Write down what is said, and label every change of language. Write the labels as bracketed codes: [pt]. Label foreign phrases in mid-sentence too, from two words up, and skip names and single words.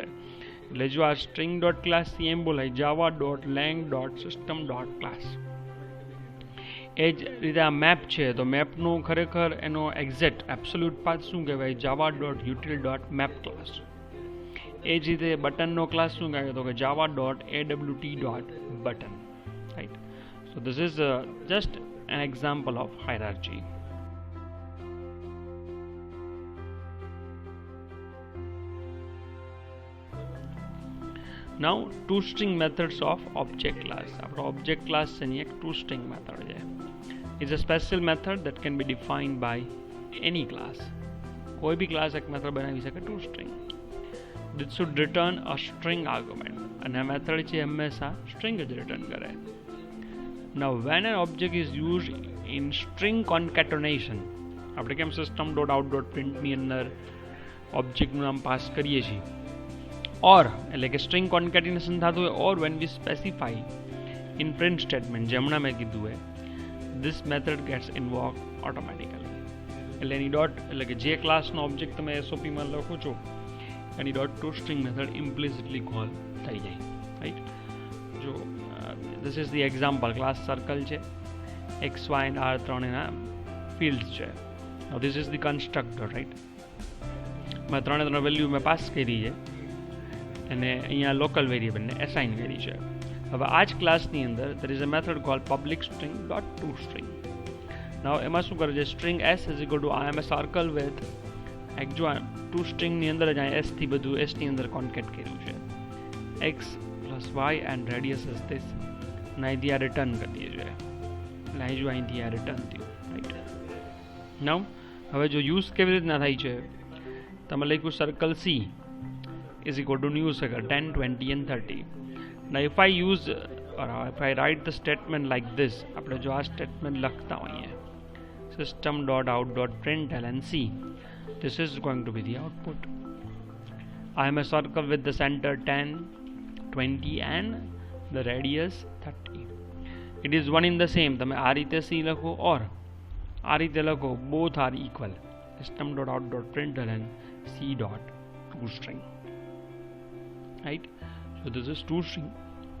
[gu] એટલે જો આ સ્ટ્રિંગ ડોટ ક્લાસથી એમ બોલાય [en] java dot lang dot system dot class. [gu] એ જ રીતે આ મેપ છે, તો મેપનું ખરેખર એનો [en] exact absolute path [gu] શું કહેવાય, [en] java dot util dot map class. [gu] એ જ રીતે બટનનો ક્લાસ શું કહેવાય, તો કે [en] java dot AWT dot button. Right. So this is just an example of hierarchy. Now toString methods of object class. Our object class is a toString method. It's a special method that can be defined by any class. [hi] कोई भी [gu] class એક method બનાવી શકે toString. [en] This should return a string argument. And a method [gu] છે હંમેશા [en] string જ return કરે. Now when an object is used in string concatenation, [gu] આપણે કેમ system.out.print ની અંદર ઓબ્જેક્ટનું નામ પાસ કરીએ છીએ, or એટલે કે [en] string concatenation [gu] થતું હોય, [en] or when we specify in print statement, [gu] જે હમણાં મેં કીધું હોય, [en] this method gets invoked automatically. [gu] એટલે એની ડોટ, એટલે કે જે ક્લાસનો ઓબ્જેક્ટ તમે SOPમાં લખો છો એની [en] dot to string method implicitly call [gu] થઈ જાય, રાઈટ. [en] જો this is the example, class circle છે, x, y and r [gu] ત્રણ એના [en] fields છે. Now this is the constructor, right. [gu] મેં ત્રણ વેલ્યુ મેં પાસ કરી છે અને અહીંયા લોકલ વેરિયેબલને એસાઇન કરી છે. હવે આ જ ક્લાસની અંદર [en] there is a method called public string dot toString. [gu] Now એમાં શું કરે છે, [en] string s is equal to I am a circle with [gu] એક જો toString ની અંદર જ અહીંયા s થી બધું s ની અંદર કોન્કેટ કર્યું છે, [en] x plus y and radius is this. [gu] અને અહીંથી આ રિટર્ન કરી દઈએ છીએ, એટલે અહીં જો અહીંથી આ રિટર્ન થયું, રાઈટ. નાઉ હવે જો યુઝ કેવી રીતના થાય છે, તમે લખ્યું [en] circle C is equal to new circle 10, 20 and 30. Now if I use or if I write the statement like this, [gu] આપણે જો આ સ્ટેટમેન્ટ લખતા હોઈએ system.out.println C, [en] this is going to be the output. I am a circle with the center 10, 20 and the radius 30. It is one in the same. [gu] તમે આ રીતે C લખો or આ રીતે લખો, [en] both are equal. system.out.println C.toString. Right? So this is toString.